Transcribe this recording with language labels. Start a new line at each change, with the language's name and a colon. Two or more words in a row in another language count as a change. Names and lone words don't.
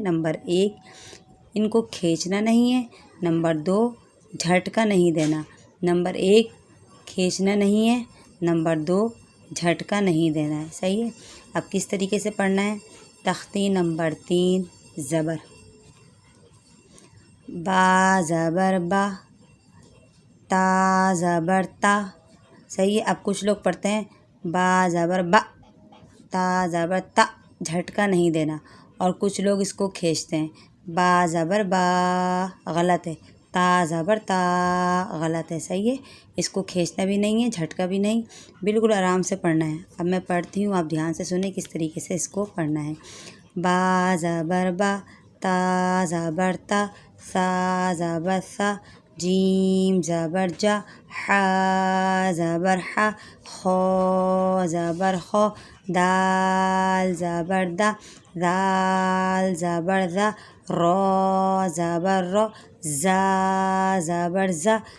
Urdu: نمبر 1 ان کو کھینچنا نہیں ہے، نمبر 2 جھٹکا نہیں دینا۔ نمبر 1 کھینچنا نہیں ہے، نمبر 2 جھٹکا نہیں دینا ہے۔ صحیح ہے؟ اب کس طریقے سے پڑھنا ہے؟ تختی نمبر 3 زبر، با زبر با، تا زبر تا۔ صحیح ہے؟ اب کچھ لوگ پڑھتے ہیں با زبر با، تا زبر تا، جھٹکا نہیں دینا، اور کچھ لوگ اس کو کھینچتے ہیں، با زبر با، غلط ہے، تا زبر تا، غلط ہے۔ صحیح ہے؟ اس کو کھینچنا بھی نہیں ہے، جھٹکا بھی نہیں، بالکل آرام سے پڑھنا ہے۔ اب میں پڑھتی ہوں، آپ دھیان سے سنیں کس طریقے سے اس کو پڑھنا ہے۔ با زبر با، تا زبر تا، سا زبر سا، جیم زبر جا، حا زبر حا، خو زبر خو، دال زبر دا، ذال زبر ذا، را زبر رو، زا زبر زا،